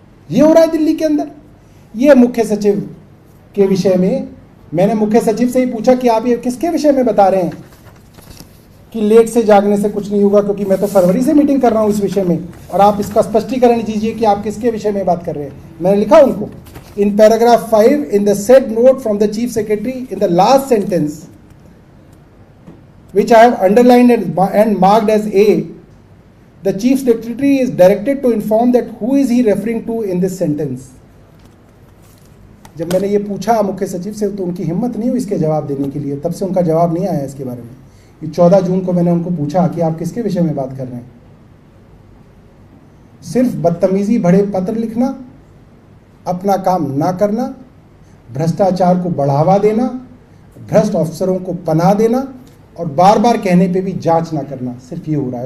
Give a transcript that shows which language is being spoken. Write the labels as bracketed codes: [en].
[hi] ये हो रहा है दिल्ली के अंदर। ये मुख्य सचिव के विषय में मैंने मुख्य सचिव से ही पूछा कि आप ये किसके विषय में बता रहे हैं कि लेट से जागने से कुछ नहीं होगा, क्योंकि मैं तो फरवरी से मीटिंग कर रहा हूं इस विषय में, और आप इसका स्पष्टीकरण दीजिए कि आप किसके विषय में बात कर रहे हैं। मैंने लिखा उनको [en] In paragraph 5 in the said note from the chief secretary in the last sentence which I have underlined and marked as A, the chief secretary is directed to inform that who is he referring to in this sentence. [hi] जब मैंने ये पूछा मुख्य सचिव से तो उनकी हिम्मत नहीं हुई इसके जवाब देने के लिए, तब से उनका जवाब नहीं आया इसके बारे में। ये 14 जून को मैंने उनको पूछा कि आप किसके विषय में बात कर रहे हैं। सिर्फ बदतमीजी भरे पत्र लिखना, अपना काम ना करना, भ्रष्टाचार को बढ़ावा देना, भ्रष्ट अफसरों को पनाह देना और बार बार कहने पे भी जांच ना करना, सिर्फ ये हो रहा है।